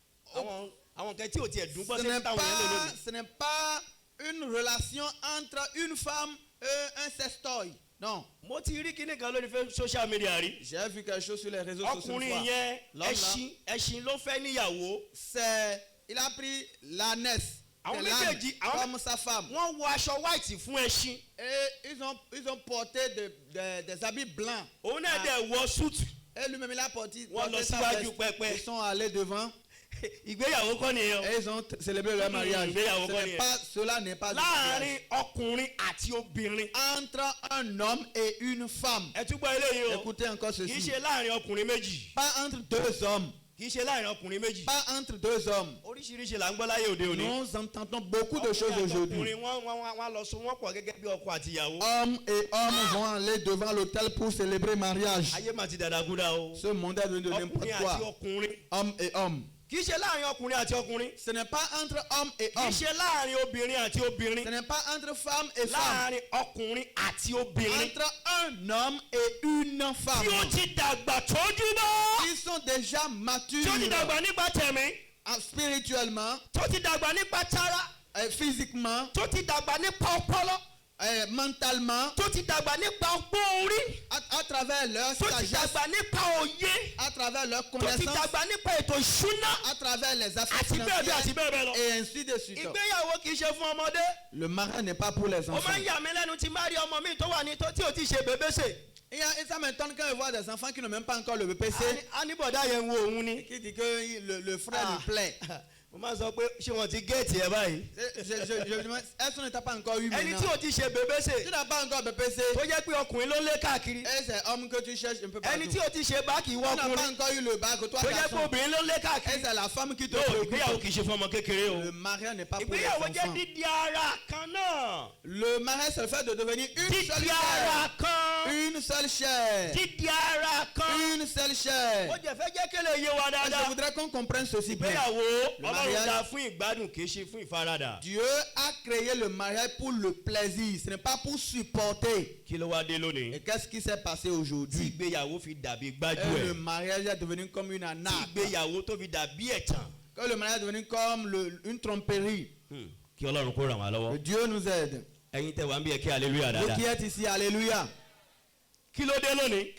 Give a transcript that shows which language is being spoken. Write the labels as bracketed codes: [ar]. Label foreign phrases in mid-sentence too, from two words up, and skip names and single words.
[yo] Àwọn nǹkan tí ò tiẹ̀ dùn gbọ́ sí táwọn yẹn lò lónìí. [fr] Ce n'est pas une relation entre une femme et un sextoy. Non. [yo] Mo ti rí kíní kan lórí [en] social media [yo] rí. [fr] J'ai vu quelque chose sur les réseaux sociaux. [yo] Ọkùnrin yẹn ẹṣin ló fẹ́ níyàwó. [fr] Il a pris l'ânesse. [yo] Àwọn méjèèjì [fr] comme sa femme. [yo] Wọ́n wọ aṣọ white fún ẹṣin. [fr] Et ils ont porté des habits blancs. [yo] Òun náà dẹ̀ wọ suit. [fr] Et lui-même il a porté. [yo] Wọ́n lọ síwájú pẹpẹ. [fr] Ils sont allés devant. [yo] Ìgbéyàwó kọ́ nìyẹn. [fr] Et ils ont célébré leur mariage. [yo] Ìgbéyàwó kọ́ nìyẹn. [fr] Cela n'est pas. [yo] Láàárín ọkùnrin àti obìnrin. [fr] Entre un homme et une femme. [yo] Ẹ tún gbọ́ eléyìí o. [fr] Écoutez encore ceci. [yo] Kì í ṣe láàárín ọkùnrin méjì. [fr] Pas entre deux hommes. [yo] Kì í ṣe láàárín ọkùnrin méjì. [fr] Pas entre deux hommes. [yo] Oríṣiríṣi là ń gbọ́ láyé òde òní. [fr] Nous entendons beaucoup de choses aujourd'hui. [yo] Ọkùnrin wọ́n lọ so wọ́n pọ̀ gẹ́gẹ́ bí ọkọ àti ìyàwó. [fr] Hommes et hommes vont aller devant l'autel pour célébrer mariage. [yo] Ayé mà ti dàdàgúdà o. [fr] Ce monde est devenu de n'importe quoi. [yo] Ọkùnrin àti ọkùnrin. [fr] Hommes et hommes. [yo] Kì í ṣe láàárín ọkùnrin àti ọkùnrin. [fr] Ce n'est pas entre hommes et hommes. [yo] Kì í ṣe láàárín obìnrin àti obìnrin. [fr] Ce n'est pas entre femmes et femmes. [yo] Láàárín ọkùnrin àti obìnrin. [fr] Entre un homme et une femme. [yo] Tí ó ti dàgbà tójú bọ́. [fr] Ils sont déjà matures. [yo] Tí ó ti dàgbà nípa tẹ̀mí. [fr] Spirituellement. [yo] Tí ó ti dàgbà nípa tara. [fr] Physiquement. [yo] Tí ó ti dàgbà nípa ọpọlọ. [fr] Mentalement. [yo] Tó ti dàgbà nípa ọgbọ́n orí. [fr] À travers leur sagesse. [yo] Tó ti dàgbà nípa òye. [fr] À travers leur connaissance. [yo] Tó ti dàgbà nípa ètò ìṣúná. [fr] À travers les affaires financières. [yo] Àti bẹ́ẹ̀ lọ. [fr] Et ainsi de suite. [yo] Ìgbéyàwó kì í ṣe fún ọmọdé. [fr] Le mariage n'est pas pour les enfants. [yo] Ó máa ń yà mí lẹ́nu tí máa rí ọmọ mi tó wà ní tí ò tí ì ṣe bébésè. [fr] Ça m'étonne quand je vois des enfants qui n'ont même pas encore le BPC. [yo] Anibọ̀dá yẹn wo òun ni. [fr] Qui dit que le frère lui plaît. [yo] Mo máa sọ pé ṣé wọ́n ti géètì ẹ báyìí. [fr] Est-ce qu'on n'a pas encore eu maintenant? [yo] Ẹni tí o ti ṣe bébésè. [fr] Tu n'as pas encore BPC. [yo] Tó jẹ́ pé ọkùnrin ló lé káàkiri. [fr] Et c'est homme que tu cherches un peu partout. [yo] Ẹni tí o ti ṣe báàkì wọ ọkùnrin. [fr] Tu n'as pas encore eu le bac, toi garçon. [yo] Tó jẹ́ pé obìnrin ló lé káàkiri. [fr] Et c'est la femme qui te préoccupe. [yo] Ìgbéyàwó kì í ṣe fún ọmọ kékeré o. [fr] Le mariage n'est pas pour les enfants. [yo] Ìgbéyàwó jẹ́ dídí ara kan náà. [fr] Le mariage c'est le fait de devenir une seule chair. [yo] Dídí ara kan. [fr] Une seule chair. [yo] Dídí ara kan. [fr] Une seule chair. [yo] Ó jẹ́ fẹ́ jẹ́ kéle yé wa dáadáa. [fr] Je voudrais qu'on comprenne ceci bien. [yo] Ìgbéyàwó Ọlọ́run dá fún ìgbádùn kì í ṣe fún ìfaradà. [fr] Dieu a créé le mariage pour le plaisir, ce n'est pas pour supporter. [yo] Kí ló wá dé lónìí? [fr] Et qu'est-ce qui s'est passé aujourd'hui? [yo] Tí ìgbéyàwó fi dàbí gbájúẹ̀. [fr] Le mariage est devenu comme une arnaque. [yo] Tí ìgbéyàwó tó fi dàbí ẹ̀tàn. [fr] Que le mariage est devenu comme une tromperie. [yo] Kí Ọlọ́run kó ràn wá lọ́wọ́. [fr] Que Dieu nous aide. [yo] Ẹ̀yin tẹ́ wá ń bí ẹ kí alléluia dáadáa. [fr] Vous qui êtes ici, alléluia. [yo] Kí ló dé lónìí?